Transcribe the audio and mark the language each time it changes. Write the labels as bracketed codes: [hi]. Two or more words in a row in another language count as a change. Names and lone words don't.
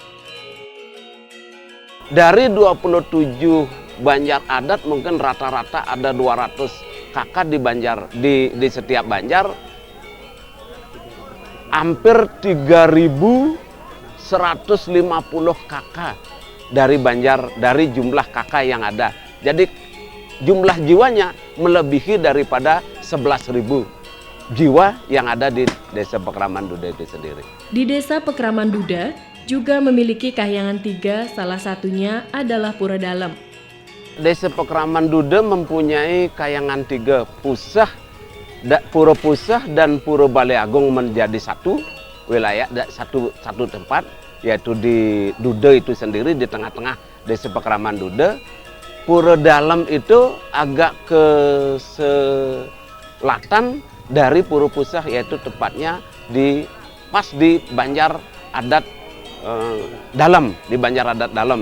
[id] Dari 27 banjar adat mungkin rata-rata ada 200 kakak di setiap banjar, hampir 3.150 kakak dari jumlah kakak yang ada. Jadi jumlah jiwanya melebihi daripada 11.000 jiwa yang ada di Desa Pekraman Duda itu sendiri. Di Desa Pekraman Duda juga memiliki Kahyangan 3, salah satunya adalah Pura Dalem. Desa Pekraman Duda mempunyai Kahyangan 3, Pura Pusah dan Pura Bali Agung menjadi satu wilayah, satu tempat, yaitu di Duda itu sendiri di tengah-tengah Desa Pekraman Duda. Pura Dalem itu agak ke selatan dari Pura Pusah, yaitu tepatnya pas di Banjar Adat Dalem, di Banjar Adat Dalem.